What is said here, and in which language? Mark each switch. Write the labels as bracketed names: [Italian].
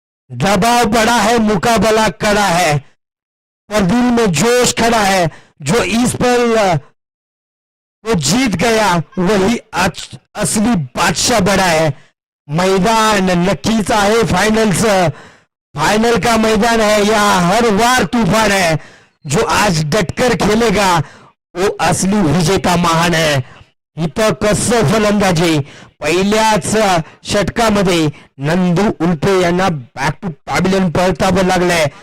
[Hindi] दबाव बड़ा है मुकाबला कड़ा है और दिल में जोश खड़ा है. जो इस पर वो जीत गया वही असली बादशाह बड़ा है. [Marathi] मैदान नक्कीच आहे फाइनलचं. [Hindi] फाइनल का मैदान है. यहाँ हर वार तूफान है. जो आज डटकर खेलेगा वो असली विजेता महान है. [Marathi] इथं कसं फलंदाजी. पहिल्याच षटकामध्ये नंदू उल्पे यांना बॅक टू पॅव्हिलियन पळतावं लागलंय.